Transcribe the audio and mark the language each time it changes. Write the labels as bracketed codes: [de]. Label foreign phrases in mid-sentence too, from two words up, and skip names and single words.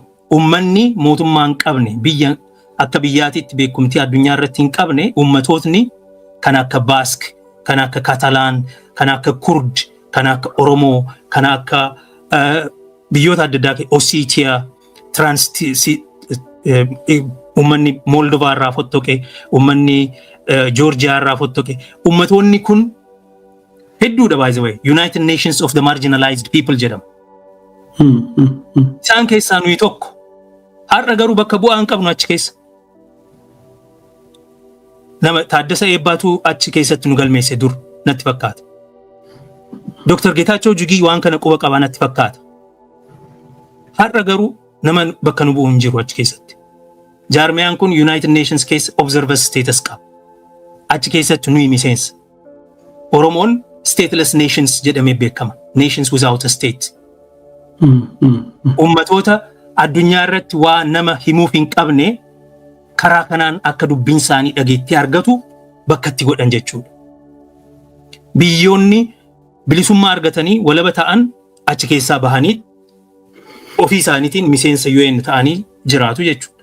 [om] Ummanni mootummaa hin qabne, biyya akka biyyaatitti beekumtii addunyaa irratti hin qabne, ummatootni kan akka Baask, kan akka Katalaan, kan akka Kurd, kan akka Oromoo, kan akka biyyoota adda addaa Ossetia, ummanni Moldovaa irraa fottoqe, ummanni Georgiyaa irraa fottoqe, ummatoonni kun hedduudha [en] by the way. United Nations of the Marginalized People jedhama. [om] Isaan keessaa nuyi tokko. Har'a garuu bakka bu'aa hin qabnu achi keessa. Nama Taaddasa Eebbaatu achi keessatti nu galmeesse dur natti fakkaata. Dr. Geetaachoo Jugii waan kana quba qabaa natti fakkaata. Har'a garuu nama bakka nu bu'u hin jiru achi keessatti. Jaarmiyaan kun United Nations keessa [en] observer status [om] qaba. Achi keessatti nuyi miseensa. Oromoon [en] stateless nations [om] jedhamee beekama. [en] Nations without a state. [om] Ummatoota addunyaa irratti waa nama himuuf hin qabne karaa kanaan akka dubbiin isaanii dhageettii argatu bakka itti godhan jechuudha. Biyyoonni bilisummaa argatanii walaba ta'an achi keessaa bahanii ofii isaaniitiin miseensa UN ta'anii jiraatu jechuudha.